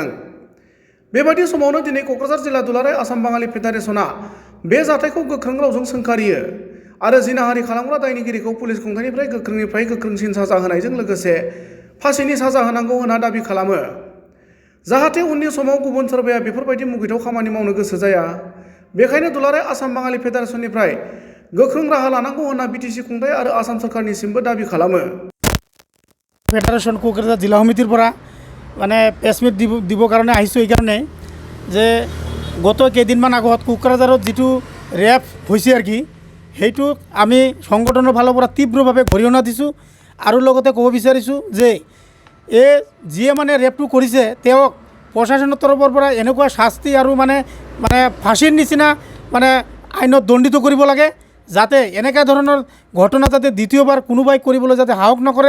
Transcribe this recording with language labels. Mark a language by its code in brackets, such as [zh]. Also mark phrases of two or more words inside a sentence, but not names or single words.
[brx] बेबायदि समावनो दिनै क'क्राझार जिल्ला दुलाराय आसाम बाङालि फेडारेसनआ बे जाथायखौ गोख्रों रावजों सोंखारियो आरो जिनाहारि खालामग्रा दायनिगिरिखौ पुलिस खुंथायनिफ्राय गोख्रोंनिफ्राय गोख्रोंसिन साजा होनायजों लोगोसे फासिनि साजा होनांगौ होनना दाबि खालामो। जाहाथे उननि समाव गुबुन सोरबाया बेफोरबायदि मुगैथाव खामानि मावनो गोसो जाया, बेखायनो दुलाराय आसाम बाङालि फेडारेसननिफ्राय गोख्रों राहा लानांगौ होनना बिटिसि खुंथाय आरो आसाम सरकारनिसिमबो दाबि खालामो। [as] ফেডাৰেচন কোকৰাঝাৰ জিলা সমিতিৰ পৰা মানে প্ৰেছমিট দিবৰ কাৰণে আহিছোঁ। এইকাৰণে যে গত কেইদিনমান আগত কোকৰাঝাৰত যিটো ৰেপ হৈছে আৰু কি সেইটো আমি সংগঠনৰ ফালৰ পৰা তীব্ৰভাৱে গৰিহণা দিছোঁ আৰু লগতে ক'ব বিচাৰিছোঁ যে এই যিয়ে মানে ৰেপটো কৰিছে তেওঁক প্ৰশাসনৰ তৰফৰ পৰা এনেকুৱা শাস্তি আৰু মানে ফাঁচীৰ নিচিনা মানে আইনত দণ্ডিত কৰিব লাগে, যাতে এনেকুৱা ধৰণৰ ঘটনা যাতে দ্বিতীয়বাৰ কোনোবাই কৰিবলৈ যাতে সাহস নকৰে।